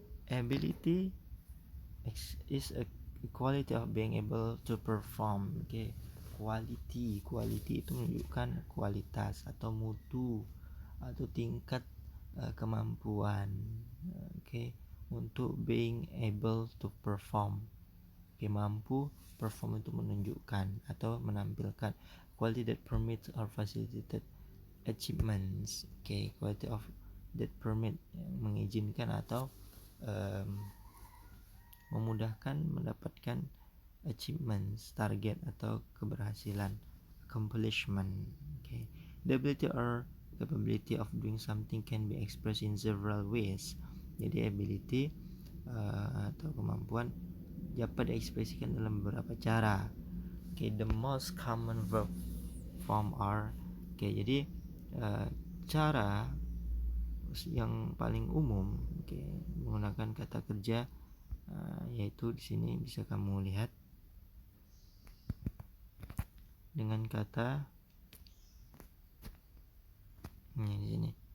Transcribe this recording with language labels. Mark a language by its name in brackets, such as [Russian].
[English] Ability is a quality of being able to perform. [Indonesian] Oke, quality itu menunjukkan kualitas atau mutu atau tingkat kemampuan. Oke, untuk [English] being able to perform. [Indonesian] Oke, mampu, perform itu menunjukkan atau menampilkan. [English] Quality that permits or facilitated achievements. [Indonesian] Oke, [English] quality of that permit [Indonesian] yang mengizinkan atau memudahkan mendapatkan achievements, target atau keberhasilan, accomplishment. Okay. [English] The ability or capability of doing something can be expressed in several ways. [Indonesian] Jadi ability atau kemampuan dapat diekspresikan dalam beberapa cara. [English] Okay, the most common verb form are. [Indonesian] Okay, jadi cara yang paling umum menggunakan kata kerja yaitu di sini bisa kamu lihat dengan kata ini di sini.